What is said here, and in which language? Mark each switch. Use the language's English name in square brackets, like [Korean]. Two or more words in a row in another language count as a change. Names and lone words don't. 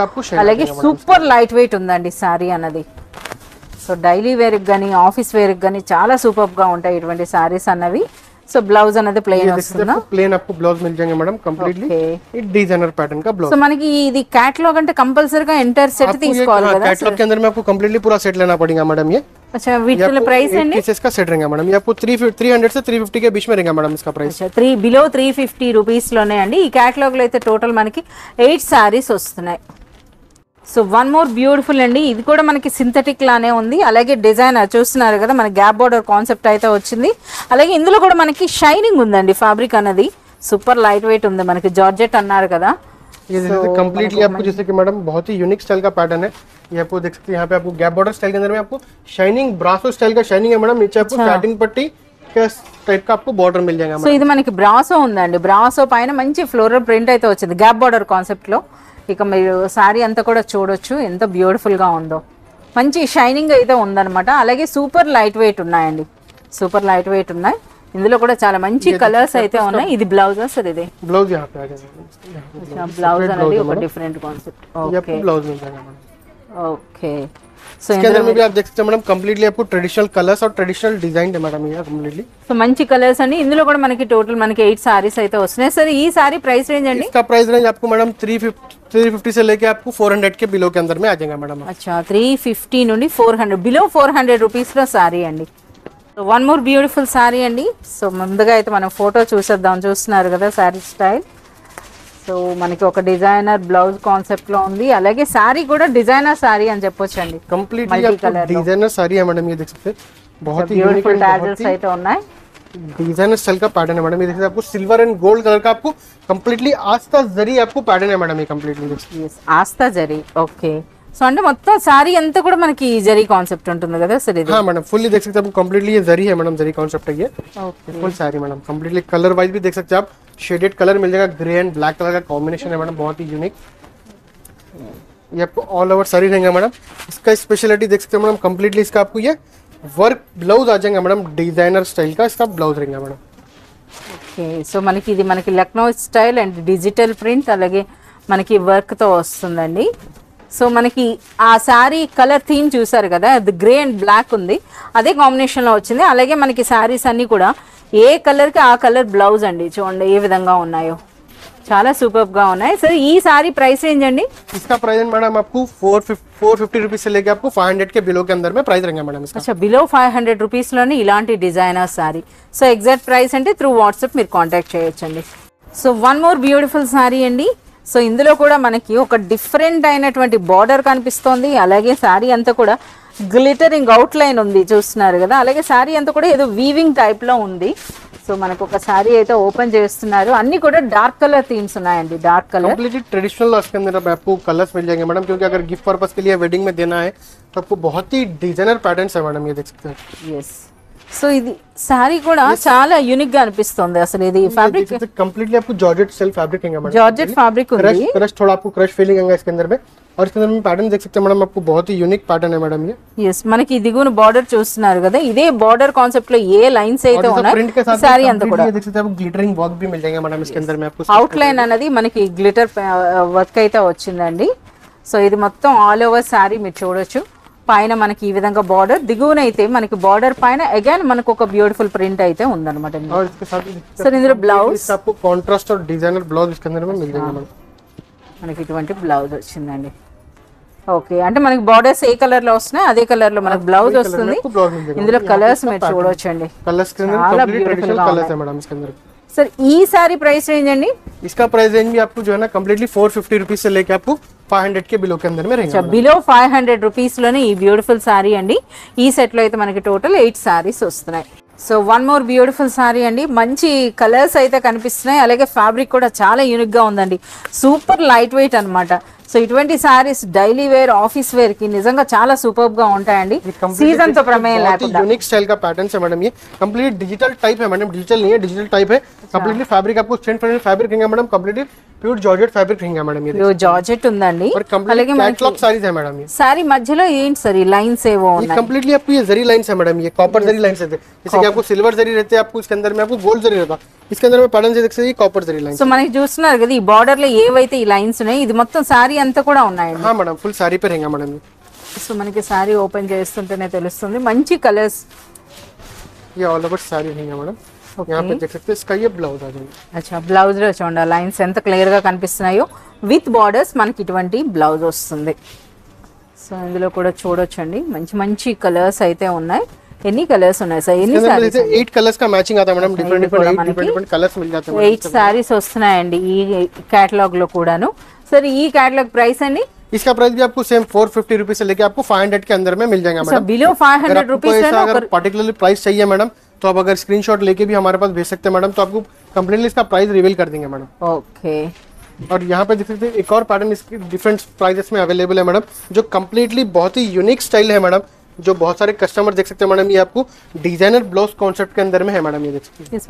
[Telugu] అలాగే [English] super light weight [Telugu] ఉందండి శారీ అన్నది. సో [English] daily wear [Telugu] కానీ [English] office wear [Telugu] కానీ చాలా సూపర్ గా ఉంటాయి ఇటువంటి శారీస్ అన్నవి. సో బ్లౌజ్ అనేది ప్లేన్ వస్తుందా? [Hindi] प्लेन आपको ब्लाउज मिल जाएंगे मैडम, कंप्लीटली ये [English] designer pattern [Hindi] का ब्लाउज. [Telugu] సో మనకి ఇది कैटलॉग అంటే కంపల్సరీగా [English] enter set [Telugu] తీసుకోవాలి కదా? [Hindi] कैटलॉग के अंदर में आपको कंप्लीटली पूरा सेट लेना पड़ेगा मैडम. ये अच्छा, [Telugu] వీటి ప్రైస్ అండి? [Hindi] पीसेस का सेट रहेगा मैडम. ये आपको 300 से 350 के बीच में रहेगा मैडम इसका प्राइस. [Telugu] अच्छा, 3 బిలో 350 రూపీస్ లోనే అండి. ఈ कैटलॉग లో అయితే టోటల్ మనకి 8 సారీస్ వస్తున్నాయి. [English] so one more beautiful [Telugu] అండి, ఇది కూడా మనకి సింథటిక్ లానే ఉంది. అలాగే డిజైనర్ చూస్తున్నారు కదా, మన [English] gap border concept [Telugu] అయితే వచ్చింది. అలాగే ఇందులో కూడా మనకి షైనింగ్ ఉందండి. ఫ్యాబ్రిక్ అనేది [English] super light weight [Telugu] ఉంది. మనకి జార్జెట్ అన్నారు కదా. [Hindi] ये जैसे कंप्लीटली आपको जैसे कि मैडम बहुत ही [English] unique style [Hindi] का पैटर्न है. ये आपको देख सकते हैं, यहाँ पे आपको [English] gap border style [Hindi] के अंदर में आपको [English] shining brasso style [Hindi] का शाइनिंग है मैडम. नीचे आपको सैटिन पट्टी के टाइप का आपको बॉर्डर मिल जाएगा. [Telugu] సో ఇది మనకి బ్రాసో ఉందండి. బ్రాసో పైన మంచి [English] floral print [Telugu] అయితే వచ్చింది [English] gap border concept [Telugu] లో. ఇక మీరు శారీ అంతా కూడా చూడొచ్చు ఎంత బ్యూటిఫుల్ గా ఉందో. మంచి షైనింగ్ అయితే ఉందన్నమాట. అలాగే [English] super light weight [Telugu] ఉన్నాయండి. [English] super light weight [Telugu] ఉన్నాయి. ఇందులో కూడా చాలా మంచి కలర్స్ అయితే ఉన్నాయి. ఇది [English] blouse sir? [Telugu] ఇది [Hindi] ब्लाउज यहाँ पे आ जाएगा. [Telugu] బ్లౌజ్ అనేది ఒక [English] different concept. [Hindi] ओके, ब्लाउज मिल जाएगा मैडम. [Telugu] ఓకే, సో [Hindi] इसके अंदर में भी आप देख सकते हैं मैडम, कंप्लीटली आपको [English] traditional colours [Hindi] और [English] traditional design [Hindi] है मैडम. ये कंप्लीटली [Telugu] సో మంచి కలర్స్ అండి. ఇందులో కూడా మనకి టోటల్ మనకి 8 సారీస్ అయితే వస్తున్నాయి. సరే, ఈ సారీ [English] price range [Telugu] అండి? [Hindi] इसका [English] price range [Hindi] आपको मैडम 350 से लेके आपको 400 के बिलो के अंदर में आ जाएगा मैडम. [Telugu] अच्छा, 350 నుండి 400 [English] below 400 rupees [Telugu] లో సారీ అండి. [English] so one more beautiful saree [Telugu] అండి. సో ముందుగా అయితే మనం ఫోటో చూసేద్దాం. చూస్తున్నారు కదా [English] saree style. [Telugu] సో మనకి ఒక [English] designer blouse concept [Telugu] లో ఉంది. అలాగే సారీ కూడా [English] designer saree [Telugu] అని చెప్పొచ్చండి. [Hindi] कंप्लीटली आपको डिजाइनर साड़ी है मैडम. ये देख सकते हैं बहुत ही [English] beautiful tassels [Telugu] అయితే ఉన్నాయి. [English] designer style [Hindi] का पैटर्न है मैडम. ये देखिए आपको [English] silver and gold colour [Hindi] का आपको कंप्लीटली आस्था जरी आपको पैटर्न है मैडम. ये कंप्लीटली आस्था जरी. ओके, [Telugu] సో అంటే మొత్తం సారీ అంతా కూడా మనకి జరీ కాన్సెప్ట్ ఉంటుంది కదా सर ఇది [Hindi] हाँ मैडम फुल्ली देख सकते हैं आप कंप्लीटली ये जरी है मैडम जरी कॉन्सेप्ट है ये [Telugu] ఓకే [Hindi] फुल सारी मैडम कंप्लीटली [English] colour wise [Hindi] भी देख सकते हैं आप [English] shaded colour [Hindi] मिल जाएगा [English] grey and black colour [Hindi] का कॉम्बिनेशन है मैडम बहुत ही यूनिक ये आपको [English] all over [Hindi] सारी रहेंगे मैडम इसका स्पेशलिटी देख सकते हैं मैडम कंप्लीटली इसका आपको ये [English] work blouse [Hindi] आ जाएगा मैडम [English] designer style [Hindi] का इसका ब्लाउज रहेगा मैडम [Telugu] ఓకే సో మనకి ఇది మనకి [English] Lucknow style and digital print [Telugu] అలాగే మనకి వర్క్ తో వస్తుందండి సో మనకి ఆ సారీ [English] colour theme [Telugu] చూసారు కదా అది [English] grey and black [Telugu] ఉంది అదే కాంబినేషన్ లో వచ్చింది అలాగే మనకి సారీస్ అన్ని కూడా ఏ కలర్ కి ఆ [English] colour blouse [Telugu] అండి చూడండి ఏ విధంగా ఉన్నాయో చాలా సూపర్ గా ఉన్నాయి సర్ ఈ సారీ [English] price range [Telugu] అండి [Hindi] इसका प्राइस मैडम आपको 450 रुपीज से लेके आपको 500 के बिलो के अंदर में प्राइस रहेंगे मैडम इसका [Telugu] అచ్చా [English] below 500 rupees [Telugu] లోనే ఇలాంటి [English] designer saree so exact price [Telugu] అంటే [English] through WhatsApp [Telugu] మీరు కాంటాక్ట్ చేయొచ్చండి [English] so one more beautiful saree [Telugu] అండి సో ఇందులో కూడా మనకి ఒక డిఫరెంట్ అయినటువంటి బార్డర్ కనిపిస్తోంది అలాగే సారీ అంతా కూడా [English] glittering outline [Telugu] ఉంది చూస్తున్నారు కదా అలాగే సారీ అంతా కూడా ఏదో [English] weaving type [Telugu] లో ఉంది సో మనకు ఒక సారీ అయితే ఓపెన్ చేస్తున్నారు అన్ని కూడా [English] dark colour themes [Telugu] ఉన్నాయండి [English] dark colour [Hindi] कंप्लीटली ट्रेडिशनल इसके अंदर आपको कलर्स मिल जाएंगे मैडम क्योंकि अगर [English] gift purpose [Hindi] के लिए वेडिंग में देना है तो आपको बहुत ही [English] designer patterns [Hindi] है मैडम ये देख सकते हैं [English] yes so [Telugu] ఇది సారీ కూడా చాలా యూనిక్ గా అనిపిస్తుంది అసలు ఇది ఫ్యాబ్రిక్ [Hindi] कंप्लीटली आपको [English] georgette self fabric [Hindi] है मैडम [English] georgette fabric [Telugu] ఉంది [Hindi] क्रश थोड़ा आपको [English] crush feeling [Hindi] आएगा इसके अंदर में और इसके अंदर में पैटर्न देख सकते हैं मैडम आपको बहुत ही [English] unique pattern [Hindi] है मैडम ये [Telugu] ఎస్ మనకి దిగువన బార్డర్ చూస్తున్నారు కదా ఇదే [English] border concept [Telugu] లో ఏ లైన్స్ అయితే [Hindi] प्रिंट के [Telugu] ఉన్నాయి [Hindi] साथ [Telugu] సారీ అంతా కూడా [Hindi] completely देख सकते हैं आपको [English] glittering work [Hindi] भी मिल जाएगा मैडम इसके अंदर में आपको [Telugu] అవుట్ లైన్ అనేది మనకి [English] glitter work [Telugu] అయితే వచ్చిందండి సో ఇది మొత్తం [English] all over saree [Telugu] మీరు చూడొచ్చు పైన మనకి ఈ విధంగా బార్డర్ దిగువన అయితే మనకి బార్డర్ పైన అగైన్ మనకు ఒక [English] beautiful print [Telugu] అయితే ఉందన్నమాట [Hindi] और इसके साथ [Telugu] సర్ ఇందులో బ్లౌజ్ [Hindi] इसका आपको कॉन्ट्रास्ट और [English] designer blouse [Hindi] इसके अंदर में मिल जाएगा मैडम [Telugu] మనకి ఇటువంటి బ్లౌజ్ వచ్చిందండి ఓకే అంటే మనకి బార్డర్స్ ఏ కలర్ లో వస్తున్నాయి అదే కలర్ లో మనకి బ్లౌజ్ వస్తుంది [Hindi] आपको ब्लाउज मिल जाएगा [Telugu] ఇందులో కలర్స్ మీరు చూడొచ్చండి [Hindi] कलर्स के अंदर [Telugu] చాలా [Hindi] कंप्लीट [Telugu] beautiful [Hindi] ट्रेडिशनल [Telugu] గా [Hindi] कलर्स है मैडम इसके अंदर [Telugu] सर ఈ సారీ ప్రైస్ రేంజ్ అండి [Hindi] इसका प्राइस रेंज भी आपको जो है ना कंप्लीटली 450 रुपीज से लेके आपको 500 के बिलो के अंदर में रहेगा [English] below 500 rupees [Telugu] లోనే ఈ [English] beautiful saree [Telugu] అండి ఈ సెట్ లో అయితే మనకి టోటల్ 8 సారీస్ వస్తున్నాయి [English] so one more beautiful saree [Telugu] అండి మంచి కలర్స్ అయితే కనిపిస్తున్నాయి అలాగే ఫ్యాబ్రిక్ కూడా చాలా యూనిక్ గా ఉందండి [English] super light weight [Telugu] అన్నమాట సో ఇటువంటి సారీస్ [English] daily wear office wear [Telugu] కి నిజంగా చాలా సూపర్ గా ఉంటాయండి సీజన్ తో ప్రమేయం లేకుండా [English] unique style [Hindi] का पैटर्न है मैडम ये [English] complete digital type [Hindi] है मैडम डिजिटल नहीं है [English] digital type [Hindi] है कंप्लीटली फैब्रिक आपको [English] stand fabric [Hindi] रहेगा मैडम कंप्लीटली [English] pure georgette fabric [Hindi] रहेगा मैडम ये [Telugu] జార్జెట్ ఉందండి [Hindi] और कंप्लीट [English] catalogue sarees [Hindi] है मैडम ये [Telugu] సారీ మధ్యలో ఏంటి సార్ ఈ లైన్స్ ఏవో [Hindi] ये [Telugu] ఉన్నాయి [Hindi] कंप्लीटली आपको ये जरी लाइन्स है मैडम ये कॉपर जरी लाइन्स है जैसे कि आपको सिल्वर जरी रहते हैं आपको इसके अंदर में आपको गोल्ड जरी रहता इसके अंदर में पैटर्न से देख सकते हैं कॉपर जरी लाइन्स [Telugu] సో మనకి చూస్తున్నారు కదా ఈ బార్డర్ లో ఏవైతే ఈ లైన్స్ ఉన్నాయి ఇది మొత్తం సారీ అంతా కూడా ఉన్నాయండి [Hindi] हाँ मैडम फुल साड़ी पे रहेगा मैडम ये [Telugu] సో మనకి సారీ ఓపెన్ చేస్తుంటేనే తెలుస్తుంది మంచి కలర్స్ [Hindi] ये [English] all over [Hindi] साड़ी रहेगा मैडम यहाँ पे देख सकते हैं इसका ये ब्लाउज आ जाएगा [Telugu] అచ్చా బ్లౌజ్ లో చూడండి లైన్స్ ఎంత క్లియర్ గా కనిపిస్తున్నాయో [English] with borders [Telugu] మనకి ఇటువంటి బ్లౌజ్ వస్తుంది సో ఇందులో కూడా చూడొచ్చండి మంచి మంచి కలర్స్ అయితే ఉన్నాయి ఎన్ని కలర్స్ ఉన్నాయి సార్ ఎన్ని [Hindi] इसके अंदर [Telugu] సారీస్ [Hindi] जैसे 8 कलर्स का मैचिंग आता है मैडम [English] different different colours [Hindi] मिल जाते हैं [Telugu] 8 సారీస్ వస్తున్నాయండి ఈ కేటలాగ్ లో కూడాను సర్ ఈ [English] catalogue price [Telugu] అండి [Hindi] इसका प्राइस भी आपको सेम 450 रुपीज से लेके आपको 500 के अंदर में मिल जाएगा [Telugu] సో [Hindi] मैडम [English] below 500 rupees [Hindi] ऐसा अगर [English] particularly price [Hindi] चाहिए मैडम तो आप अगर स्क्रीनशॉट लेके भी हमारे पास भेज सकते हैं मैडम तो आपको कंप्लीटली इसका [English] price reveal [Hindi] कर देंगे मैडम [Telugu] ఓకే [Hindi] और यहाँ पे देख सकते हैं एक और पैटर्न इसके [English] different prices [Hindi] में अवेलेबल है मैडम जो कंप्लीटली बहुत ही [English] unique style [Hindi] है मैडम जो बहुत सारे कस्टमर देख सकते हैं मैडम ये आपको [English] designer blouse concept [Hindi] के अंदर में है मैडम ये देख सकते हैं